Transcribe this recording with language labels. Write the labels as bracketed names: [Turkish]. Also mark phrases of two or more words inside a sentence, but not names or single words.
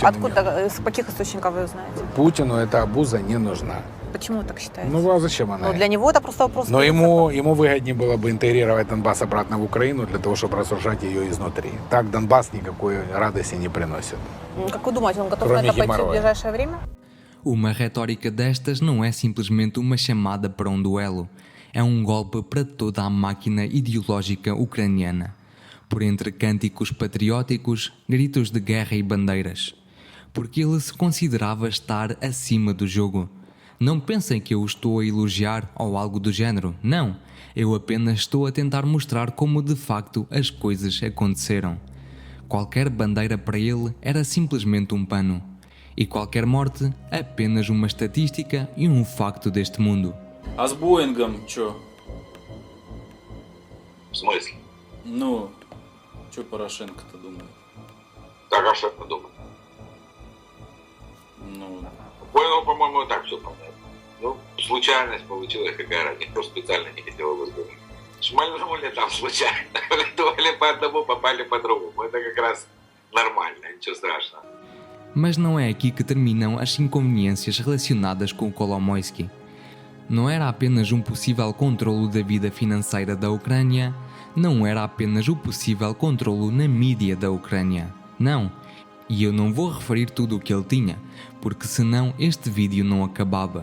[Russian] Откуда, с каких источников вы знаете? Путину эта обуза не нужна. Почему вы так считаете? Ну, а зачем она? Ну, для него это просто вопрос... Но ему выгоднее было бы интегрировать Донбасс обратно в Украину для того, чтобы разрушать ее изнутри. Так Донбасс никакой радости не приносит. Как вы думаете, он готов Кроме на это пойти геморроя. в ближайшее время? [Portuguese] Uma retórica destas não é simplesmente uma chamada para um duelo. É um golpe para toda a máquina ideológica ucraniana. Por entre cânticos patrióticos, gritos de guerra e bandeiras. Porque ele se considerava estar acima do jogo. Não pensem que eu o estou a elogiar ou algo do género. Não. Eu apenas estou a tentar mostrar como de facto as coisas aconteceram. Qualquer bandeira para ele era simplesmente um pano. E qualquer morte, apenas uma estatística e um facto deste mundo. [Russian] А с Боингом чё? В смысле? Ну, чё Порошенко-то думает? Так, а что подумал? Ну, Понял, по-моему, так все понятно. Ну, случайность получилась какая-то. Никто специально не хотел его сбить. Шмальнули там случайно. Летали по одному, попали по другому. Это как раз нормально, ничего страшного. [Portuguese] Mas não é aqui que terminam as inconveniências relacionadas com o Kolomoisky. Não era apenas um possível controlo da vida financeira da Ucrânia, não era apenas o possível controlo na mídia da Ucrânia. Não. E eu não vou referir tudo o que ele tinha, porque senão este vídeo não acabava.